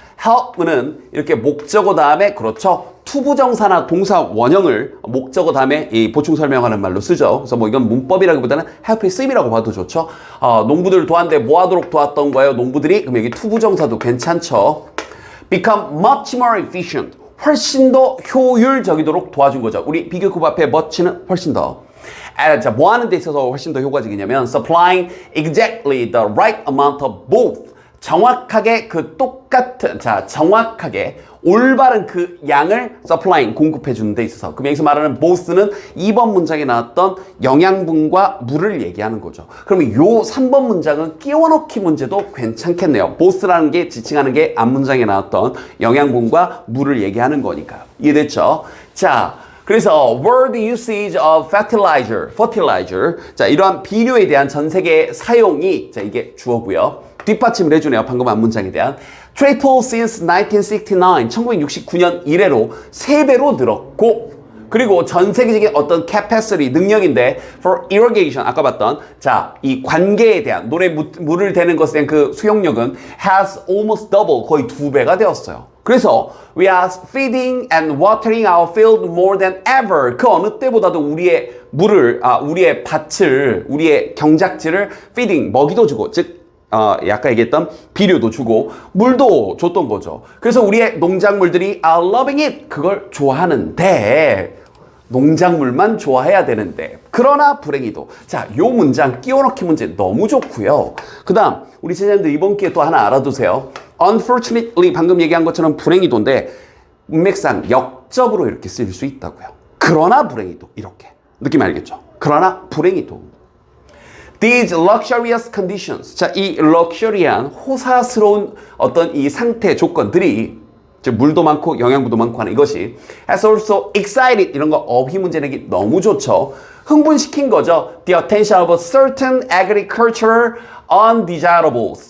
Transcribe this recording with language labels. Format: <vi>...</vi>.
<ko>help는 이렇게 목적어 다음에, 그렇죠, 투부정사나 동사 원형을 목적어 다음에 이 보충 설명하는 말로 쓰죠. 그래서 뭐 이건 문법이라기보다는 help의 쓰임이라고 봐도 좋죠. 농부들을 도왔는데 뭐 하도록 도왔던 거예요? 농부들이. 그럼 여기 투부정사도 괜찮죠.</ko> <en>become much more efficient.</en> <ko>훨씬 더 효율적이도록 도와준 거죠. 우리 비교급 앞에 much는 훨씬 더. 자, 뭐 하는 데 있어서 훨씬 더 효과적이냐면</ko> <en>supplying exactly the right amount of both.</en> <ko>정확하게 그 똑같은, 자, 정확하게 올바른 그 양을 supplying, 공급해 주는 데 있어서. 그럼 여기서 말하는 both는 2번 문장에 나왔던 영양분과 물을 얘기하는 거죠. 그러면 요 3번 문장은 끼워 넣기 문제도 괜찮겠네요. both라는 게 지칭하는 게 앞 문장에 나왔던 영양분과 물을 얘기하는 거니까요. 이해됐죠? 자, 그래서</ko> <en>word usage of fertilizer.</en> <ko>자, 이러한 비료에 대한 전 세계 사용이, 자, 이게 주어고요. 뒷받침을 해주네요. 방금 한 문장에 대한.</ko> <en>tripled since 1969.</en> <ko>1969년 이래로 3배로 늘었고, 그리고 전 세계적인 어떤 capacity, 능력인데</ko> <en>for irrigation,</en> <ko>아까 봤던, 자, 이 관계에 대한, 논에 물을 대는 것에 대한 그 수용력은</ko> <en>has almost double,</en> <ko>거의 2배가 되었어요.</ko> <en>그래서 we are feeding and watering our field more than ever.</en> <ko>그 어느 때보다도 우리의 물을, 우리의 밭을, 우리의 경작지를 feeding, 먹이도 주고, 즉 아까 얘기했던 비료도 주고 물도 줬던 거죠. 그래서 우리의 농작물들이</ko> <en>are loving it.</en> <ko>그걸 좋아하는데, 농작물만 좋아해야 되는데, 그러나 불행히도. 자, 요 문장 끼워 넣기 문제 너무 좋고요. 그 다음 우리 제자님들 이번 기회에 또 하나 알아두세요. Unfortunately, 방금 얘기한 것처럼 불행히도인데 문맥상 역적으로 이렇게 쓰일 수 있다고요. 그러나 불행히도, 이렇게 느낌 알겠죠? 그러나 불행히도.</ko> <en>These luxurious conditions.</en> <ko>자, 이 럭셔리한 호사스러운 어떤 이 상태 조건들이 즉 물도 많고 영양분도 많고 하는 이것이</ko> <en>has also excited</en> <ko>이런 거 어휘 문제 내기 너무 좋죠. 흥분시킨 거죠.</ko> <en>The attention of a certain agricultural undesirables.</en>